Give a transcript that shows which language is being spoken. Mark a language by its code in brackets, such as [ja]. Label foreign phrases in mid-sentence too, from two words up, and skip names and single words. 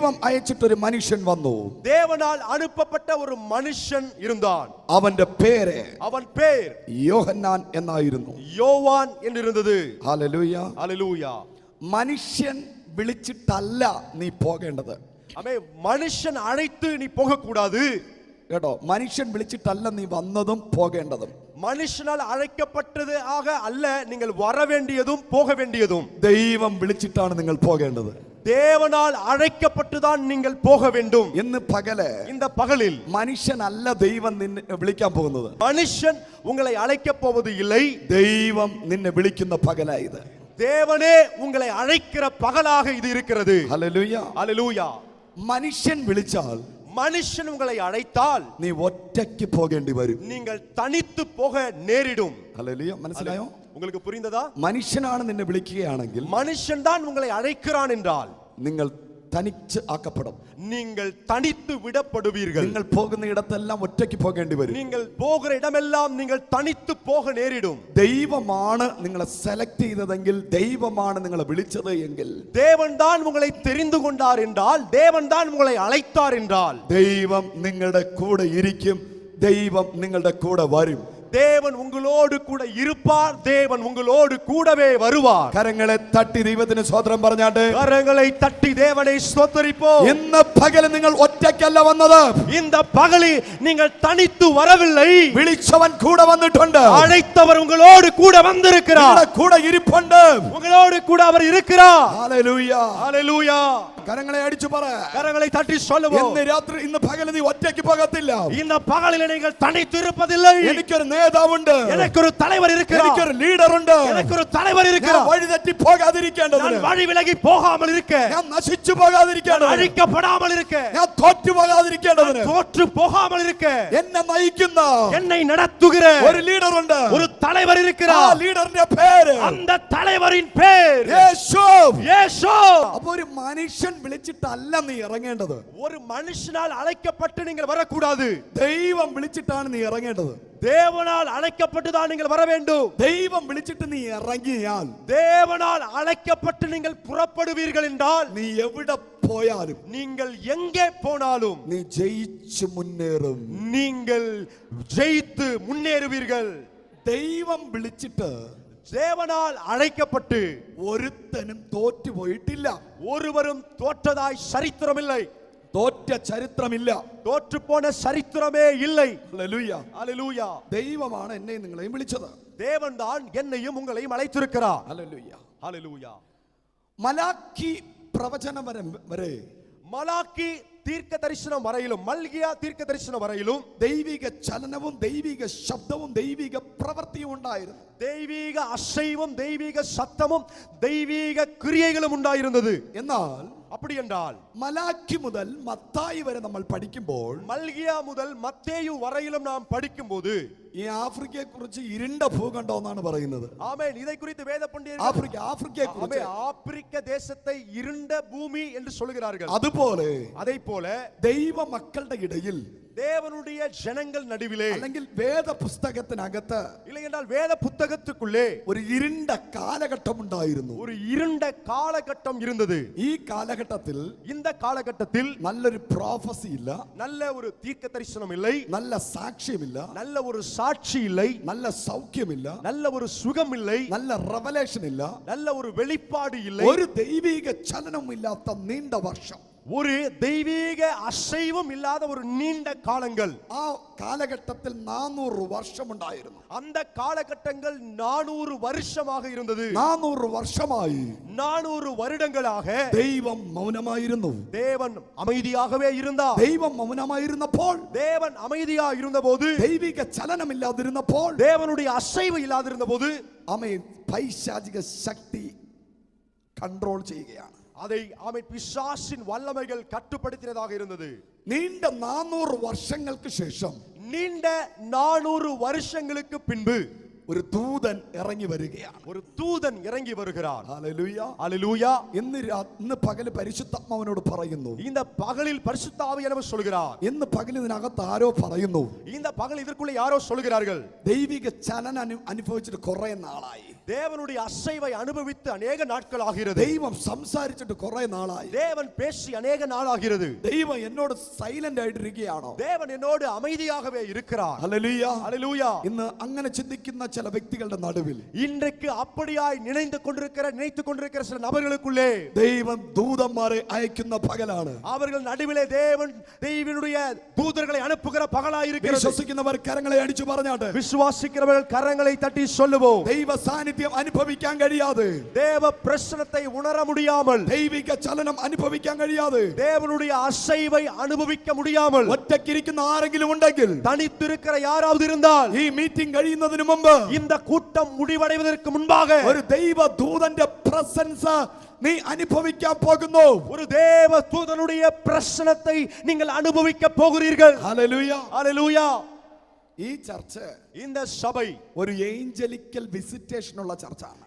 [ml] അയച്ചിട്ടൊരു മനുഷ്യൻ വന്നു. [ta] தேவனால் அனுப்பப்பட்ட ஒரு மனுஷன் இருந்தான். [ml] അവന്റെ പേര് [ta] அவன் பேர் [ml] യോഹന്നാൻ എന്നായിരുന്നു. [ta] யோவான் என்று இருந்தது. [ml] ഹല്ലേലൂയ. [ta] ஹல்லேலூயா. [ml] മനുഷ്യൻ വിളിച്ചിട്ടല്ല നീ പോകേണ്ടത്. [ta] ആമേൻ. മനുഷ്യൻ അழைத்து നീ പോകக்கூடாது. [ml] കേട്ടോ, മനുഷ്യൻ വിളിച്ചിട്ടല്ല നീ വന്നതും പോകേണ്ടതും. [ta] மனுஷனால் அழைக்கப்பட்டது ஆக அல்ல நீங்கள் வர வேண்டியதும் போக வேண்டியதும். [ml] ദൈവം വിളിച്ചിട്ടാണ് നിങ്ങൾ പോകേണ്ടത്. [ta] தேவனால் அழைக்கப்பட்டுதான் நீங்கள் போக வேண்டும். [ml] ഇന്ന് പകല് [ta] இந்த பகலில் [ml] മനുഷ്യനല്ല ദൈവം നിന്നെ വിളിക്കാൻ പോകുന്നത്. [ta] மனுஷன் உங்களை அழைக்கப் போவது இல்லை. [ml] ദൈവം നിന്നെ വിളിക്കുന്ന പകലായത്. [ta] தேவனே உங்களை அழைக்கிற பகலாக இது இருக்கிறது. [ml] ഹല്ലേലൂയ. [ta] ஹல்லேலூயா. [ml] മനുഷ്യൻ വിളിച്ചാൽ, [ta] மனுஷன் உங்களை அழைத்தால் [ml] നീ ഒറ്റയ്ക്ക് പോകേണ്ടി വരും. [ta] நீங்கள் തനിத்து போக நேரிடும். [ml] ഹല്ലേലൂയ. മനസ്സിലായോ? [ta] உங்களுக்கு புரிந்ததா? [ml] മനുഷ്യനാണ് നിന്നെ വിളിക്കുകയാണെങ്കിൽ, [ta] மனுஷன் தான் உங்களை அழைக்கிறான் என்றால் [ml] നിങ്ങൾ തനിച്ച് ആക്കപ്പെടും. [ta] நீங்கள் தனித்து விடப்படுவீர்கள். [ml] നിങ്ങൾ പോകുന്ന ഇടത്തെല്ലാം ഒറ്റയ്ക്ക് പോകേണ്ടി വരും. [ta] நீங்கள் போகிற இடமெல்லாம் நீங்கள் தனித்து போக நேரிடும். [ml] ദൈവമാണ് നിങ്ങളെ സെലക്ട് ചെയ്തതെങ്കിൽ, ദൈവമാണ് നിങ്ങളെ വിളിച്ചത് എങ്കിൽ, [ta] தேவன் தான் உங்களை தெரிந்து கொண்டார் என்றால், தேவன் தான் உங்களை அழைத்தார் என்றால், [ml] ദൈവം നിങ്ങളുടെ കൂടെ ഇരിക്കും, ദൈവം നിങ്ങളുടെ കൂടെ വരും. [ta] தேவன் உங்களோடு கூட இருப்பார். தேவன் உங்களோடு கூடவே வருவார். [ml] കരങ്ങളെ തട്ടി ദൈവത്തിന് സ്തോത്രം പറഞ്ഞാട്ട്, [ta] கரங்களை தட்டி தேவனை ஸ்தோத்திரிப்போம். [ml] ഇന്ന് പകല് നിങ്ങൾ ഒറ്റയ്ക്കല്ല വന്നത്. [ta] இந்த பகலில் நீங்கள் தனித்து வரவில்லை. [ml] വിളിച്ചവൻ കൂടെ വന്നിട്ടുണ്ട്. [ta] அழைத்தவர் உங்களோடு கூட வந்திருக்கிறார். [ml] കൂടെ ഇരിപ്പുണ്ട്. [ta] உங்களோடு கூட அவர் இருக்கிறார். [ml] ഹല്ലേലൂയ. [ta] ஹல்லேலூயா. [ml] കരങ്ങളെ അടിച്ചു പറ. [ta] கரங்களை தட்டி சொல்லுவோம். [ml] ഇന്ന് രാത്രി, ഇന്ന് പകല് നീ ഒറ്റയ്ക്ക് പോകത്തില്ല. [ta] இந்த பகலில் நீங்கள் தனித்து இருப்பதில்லை. [ml] എനിക്കൊരു നേതാവുണ്ട്, [ta] எனக்கொரு தலைவர் இருக்கிறார். [ml] എനിക്കൊരു ലീഡർ ഉണ്ട്. [ta] எனக்கொரு தலைவர் [ml] ഞാൻ [ta] இருக்கிறார். [ml] വഴി തെറ്റി പോകാതിരിക്കേണ്ടതിന്, [ta] நான் வழி விலகி போகாமல் இருக்க, [ml] ഞാൻ നശിച്ചു പോകാതിരിക്കേണ്ടതിന്, [ta] அழிக்கப்படாமல் இருக்க, [ml] ഞാൻ തോറ്റു പോകാതിരിക്കേണ്ടതിന്, [ta] தோற்று போகாமல் இருக்க, [ml] എന്നെ നയിക്കുന്ന [ta] என்னை நடத்துகிற [ml] ഒരു ലീഡർ ഉണ്ട്. [ta] ஒரு தலைவர் [ml] ആ [ta] இருக்கிறார். [ml] ലീഡറിന്റെ പേര് [ta] அந்த தலைவரின் பேர் [ml] യേശു. [ta] இயேசு. [ml] അപ്പൊ ഒരു മനുഷ്യൻ വിളിച്ചിട്ടല്ല നീ ഇറങ്ങേണ്ടത്. [ta] ஒரு மனுஷனால் அழைக்கப்பட்டு நீங்கள் வரக்கூடாது. [ml] ദൈവം വിളിച്ചിട്ടാണ് നീ ഇറങ്ങേണ്ടത്. [ta] தேவனால் அழைக்கப்பட்டு தான் நீங்கள் வர வேண்டும். [ml] ദൈവം വിളിച്ചിട്ട് നീ ഇറങ്ങിയാൽ, [ta] தேவனால் அழைக்கப்பட்டு நீங்கள் புறப்படுவீர்கள் என்றால், [ml] നീ എവിടെ പോയാലും, [ta] நீங்கள் எங்கே போனாலும் [ml] നീ ജയിച്ചു മുന്നേറും. [ta] நீங்கள் ஜெயித்து முன்னேறுவீர்கள். [ml] ദൈവം വിളിച്ചിട്ട് [ta] தேவனால் அழைக்கப்பட்டு [ml] ഒരുത്തനും തോറ്റുപോയിട്ടില്ല. [ta] ஒருவரும் தோற்றதாய் சரித்திரமில்லை. [ml] തോറ്റ ചരിത്രമില്ല. [ta] தோற்று போன சரித்திரமே இல்லை. [ml] ഹല്ലേലൂയ. [ta] ஹல்லேலூயா. [ml] ദൈവമാണ് എന്നെയും നിങ്ങളെയും വിളിച്ചത്. [ta] தேவன் தான் என்னையும் உங்களையும் அழைத்திருக்கிறார். [ml] ഹല്ലേലൂയ. [ta] ஹல்லேலூயா. [ml] മലാക്കി പ്രവചനം വരെ, [ta] மலாக்கி தீர்க்க தரிசனம் வரையிலும், மல்கியா தீர்க்க தரிசனம் வரையிலும் [ml] ദൈവിക ചലനവും ദൈവിക ശബ്ദവും ദൈവിക പ്രവൃത്തിയും ഉണ്ടായിരുന്നു. [ta] தெய்வீக அசைவும் தெய்வீக சத்தமும் தெய்வீக கிரியைகளும் உண்டாயிருந்தது. [ml] എന്നാൽ [ta] அப்படி என்றால் [ml] മലാക്കി മുതൽ മത്തായി വരെ നമ്മൾ പഠിക്കുമ്പോൾ, [ta] மல்கியா முதல் மத்தேயு வரையிலும் நாம் படிக்கும்போது, [ml] ഈ ആഫ്രിക്കയെ കുറിച്ച് ഇരുണ്ട ഭൂഖണ്ഡം എന്നാണ് പറയുന്നത്. [ta] ஆமென். இதை குறித்து வேத பண்டிதர்கள் [ml] ആഫ്രിക്കയെ കുറിച്ച് [ta] ஆப்பிரிக்க தேசத்தை இருண்ட பூமி என்று சொல்கிறார்கள். [ml] അതുപോലെ [ta] அதை போல [ml] ദൈവ മക്കളുടെ ഇടയിൽ, [ta] தேவனுடைய ஜனங்கள் நடுவிலே, [ml] അല്ലെങ്കിൽ വേദ പുസ്തകത്തിനകത്ത് [ta] இல்லை என்றால் வேத புத்தகத்துக்குள்ளே [ml] ഒരു ഇരുണ്ട കാലഘട്ടം ഉണ്ടായിരുന്നു. [ta] ஒரு இருண்ட காலகட்டம் இருந்தது. [ml] ഈ കാലഘട്ടത്തിൽ [ta] இந்த காலகட்டத்தில் [ml] നല്ലൊരു പ്രോഫസി ഇല്ല, [ta] நல்ல ஒரு தீர்க்க தரிசனம் இல்லை, [ml] നല്ല സാക്ഷ്യമില്ല, [ta] நல்ல ஒரு சாட்சி இல்லை, [ml] നല്ല സൗഖ്യമില്ല, [ta] நல்ல ஒரு சுகம் இல்லை, [ml] നല്ല റെവലേഷൻ ഇല്ല, [ta] நல்ல ஒரு வெளிப்பாடு இல்லை, [ml] ഒരു ദൈവിക ചലനവും ഇല്ലാത്ത നീണ്ട വർഷം, [ta] ஒரு தெய்வீக அசைவும் இல்லாத ஒரு நீண்ட காலங்கள். [ml] ആ കാലഘട്ടത്തിൽ 400 വർഷം ഉണ്ടായിരുന്നു. [ta] அந்த காலகட்டங்கள் 400 வருஷமாக இருந்தது. [ml] 400 വർഷമായി [ta] 400 வருடங்களாக [ml] ദൈവം മൗനമായിരുന്നു. [ta] தேவன் அமைதியாகவே இருந்தார். [ml] ദൈവം മൗനമായിരുന്നപ്പോൾ, [ta] தேவன் அமைதியா இருந்தபோது, [ml] ദൈവിക ചലനമില്ലാതിരുന്നപ്പോൾ, [ta] தேவனுடைய அசைவு இல்லாதிருந்தபோது, [ml] ആമേൻ, പൈശാചിക ശക്തി കൺട്രോൾ ചെയ്യുകയാണ്. [ta] அதை ஆமென் பிசாசின் வல்லமைகள் கட்டுப்படுத்தினதாக இருந்தது. [ml] നീണ്ട 400 വർഷങ്ങൾക്ക് ശേഷം, [ta] நீண்ட 400 வருஷங்களுக்கு பின்பு [ml] ഒരു ദൂതൻ ഇറങ്ങി വരികയാണ്. [ta] ஒரு தூதன் இறங்கி வருகிறார். [ml] ഹല്ലേലൂയ. [ta] அல்லேலூயா. [ml] ഇന്ന് പകല് പരിശുദ്ധാത്മാവിനോട് പറയുന്നു, [ta] இந்த பகலில் பரிசுத்த ஆவியானவர் சொல்கிறார். [ml] ഇന്ന് പകല് ഇതിനകത്ത് ആരോ പറയുന്നു, [ta] இந்த பகல் இதற்குள்ள யாரோ சொல்கிறார்கள், [ml] ദൈവിക ചലനം അനുഭവിച്ചിട്ട് കുറെ നാളായി, [ta] தேவனுடைய அசைவை அனுபவித்து அநேக நாட்கள் ஆகிறது, [ml] ദൈവം സംസാരിച്ചിട്ട് കുറെ നാളായി, [ta] தேவன் பேசி அநேக நாள் ஆகிறது, [ml] ദൈവം എന്നോട് സൈലന്റ് ആയിട്ടിരിക്കുകയാണോ, [ta] தேவன் என்னோடு அமைதியாகவே இருக்கிறார். [ml] ഹല്ലേലൂയ. [ta] அல்லேலூயா. [ml] ഇന്ന് അങ്ങനെ ചിന്തിക്കുന്ന ചില വ്യക്തികളുടെ നടുവിൽ [ta] இன்றைக்கு அப்படியாய் நினைத்துக் கொண்டிருக்கிற சில நபர்களுக்குள்ளே [ml] ദൈവം ദൂതന്മാരെ അയക്കുന്ന പകലാണ്. [ta] அவர்கள் நடுவிலே தேவனுடைய தூதர்களை அனுப்புகிற பகலாய் இருக்கிறது. [ml] വിശ്വസിക്കുന്നവർ കരങ്ങളെ അടിച്ചു പറഞ്ഞാട്ടെ, [ta] விசுவாசிக்கிறவர்கள் கரங்களை தட்டி சொல்லுவோம், [ml] ദൈവ സാന്നിധ്യം അനുഭവിക്കാൻ കഴിയാതെ, [ta] தேவ பிரசன்னத்தை உணர முடியாமல், [ml] ദൈവിക ചലനം അനുഭവിക്കാൻ കഴിയാതെ, [ta] தேவனுடைய அசைவை அனுபவிக்க முடியாமல் [ml] ഒറ്റക്കിരിക്കുന്ന ആരെങ്കിലും ഉണ്ടെങ്കിൽ [ta] தனித்திருக்கிற யாராவது இருந்தால் [ml] ഈ മീറ്റിംഗ് കഴിയുന്നതിന് മുമ്പ് [ta] இந்த கூட்டம் முடிவடைவதற்கு முன்பாக [ml] ഒരു ദൈവ ദൂതന്റെ പ്രസൻസ് നീ അനുഭവിക്കാൻ പോകുന്നു. [ta] ஒரு தேவ தூதனுடைய பிரசன்னத்தை நீங்கள் அனுபவிக்க போகிறீர்கள். [ml] ഹല്ലേലൂയ. [ta] அல்லேலூயா. [ml] ഈ ചർച്ച [ta] இந்த சபை [ml] ഒരു [en] angelical visitation [ml] ഉള്ള ചർച്ചാണ്.